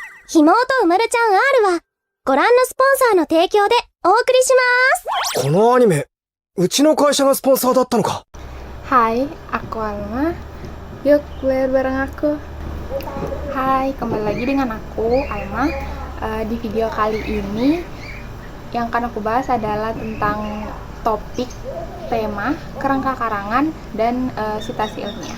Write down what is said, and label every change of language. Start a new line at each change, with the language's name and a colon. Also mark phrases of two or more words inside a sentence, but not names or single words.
Japanese: ひもとうまるちゃん R はご覧のスポンサーの提供でお送りします。このアニメ、うちの会社がスポンサーだったのか。
Indonesian: Hai, aku Alma. Yuk, belajar bareng aku. Hai, kembali lagi dengan aku, Alma. Di video kali ini, yang akan aku bahas adalah tentang topik, tema, kerangka karangan, dan sitasi ilmiah.